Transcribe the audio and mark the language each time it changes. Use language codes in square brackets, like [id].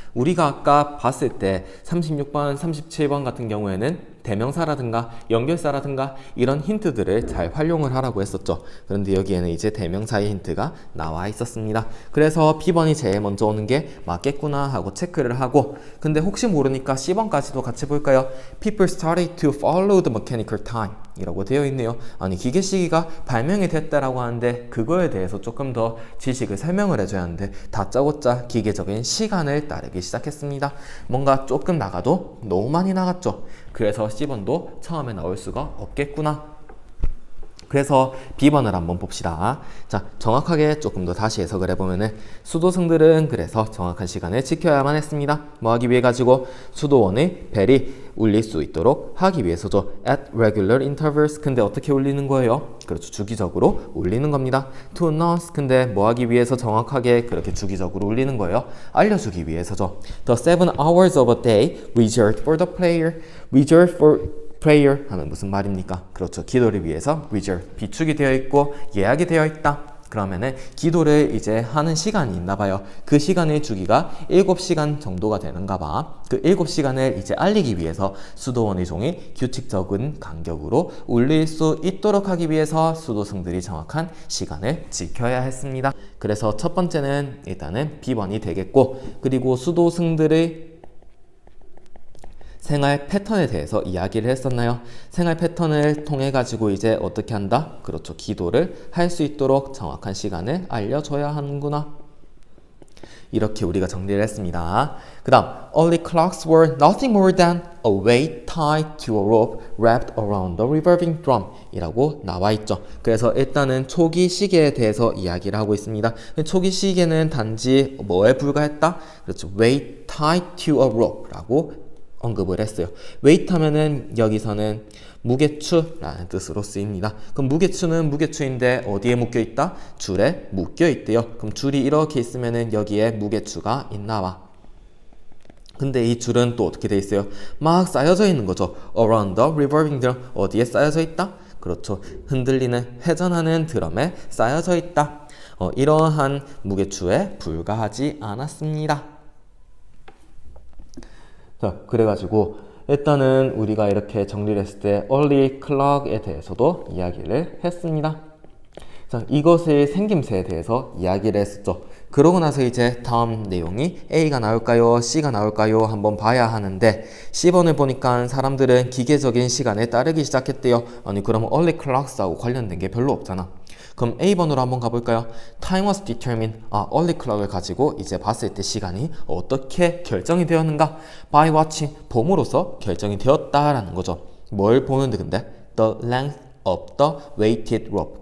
[ko] 우리가 아까 봤을 때 36번, 37번 같은 경우에는 대명사라든가 연결사라든가 이런 힌트들을 잘 활용을 하라고 했었죠. 그런데 여기에는 이제 대명사의 힌트가 나와 있었습니다. 그래서 B번이 제일 먼저 오는 게 맞겠구나 하고 체크를 하고 근데 혹시 모르니까 C번까지도 같이 볼까요? [en] People started to follow the mechanical time [ko] 이라고 되어 있네요. 아니 기계 시기가 발명이 됐다라고 하는데 그거에 대해서 조금 더 지식을 설명을 해줘야 하는데 다짜고짜 기계적인 시간을 따르기 시작했습니다. 뭔가 조금 나가도 너무 많이 나갔죠. 그래서 C번도 처음에 나올 수가 없겠구나. 그래서 B번을 한번 봅시다. 자, 정확하게 조금 더 다시 해석을 해보면은 수도승들은 그래서 정확한 시간을 지켜야만 했습니다. 뭐 하기 위해 가지고 수도원의 벨이 울릴 수 있도록 하기 위해서죠. [en] At regular intervals [ko] 근데 어떻게 울리는 거예요? 그렇죠. 주기적으로 울리는 겁니다. [en] To announce [ko] 근데 뭐 하기 위해서 정확하게 그렇게 주기적으로 울리는 거예요? 알려주기 위해서죠. [en] The 7 hours of a day reserved for the prayer. reserved for prayer [ko] 하면 무슨 말입니까? 그렇죠. 기도를 위해서 reserve 비축이 되어 있고 예약이 되어 있다. 그러면은 기도를 이제 하는 시간이 있나 봐요. 그 시간의 주기가 7시간 정도가 되는가 봐. 그 7시간을 이제 알리기 위해서 수도원의 종이 규칙적인 간격으로 울릴 수 있도록 하기 위해서 수도승들이 정확한 시간을 지켜야 했습니다. 그래서 첫 번째는 일단은 B번이 되겠고 그리고 수도승들의 생활 패턴에 대해서 이야기를 했었나요? 생활 패턴을 통해 가지고 이제 어떻게 한다? 그렇죠. 기도를 할 수 있도록 정확한 시간을 알려줘야 하는구나. 이렇게 우리가 정리를 했습니다. [en] 그 다음 Early clocks were nothing more than a weight tied to a rope wrapped around the revolving drum [ko] 이라고 나와 있죠. 그래서 일단은 초기 시계에 대해서 이야기를 하고 있습니다. 초기 시계는 단지 뭐에 불과했다? 그렇죠. [en] weight tied to a rope [ko] 라고 언급을 했어요. weight 하면은 여기서는 무게추라는 뜻으로 쓰입니다. 그럼 무게추는 무게추인데 어디에 묶여 있다? 줄에 묶여 있대요. 그럼 줄이 이렇게 있으면은 여기에 무게추가 있나 봐. 근데 이 줄은 또 어떻게 돼 있어요? 막 쌓여져 있는 거죠. [en] around the revolving drum [ko] 어디에 쌓여져 있다? 그렇죠. 흔들리는 회전하는 드럼에 쌓여져 있다. 이러한 무게추에 불과하지 않았습니다. 자, 그래가지고 일단은 우리가 이렇게 정리를 했을 때 early clock에 대해서도 이야기를 했습니다. 자, 이것의 생김새에 대해서 이야기를 했었죠. 그러고 나서 이제 다음 내용이 A가 나올까요? C가 나올까요? 한번 봐야 하는데 C번을 보니까 사람들은 기계적인 시간에 따르기 시작했대요. 아니 그러면 early clocks하고 관련된 게 별로 없잖아. 그럼 A번으로 한번 가볼까요? [en] Time was determined. [ko] early clock을 가지고 이제 봤을 때 시간이 어떻게 결정이 되었는가? [en] By watching. [ko] 봄으로써 결정이 되었다라는 거죠. 뭘 보는데 근데? [en] The length of the weighted rope.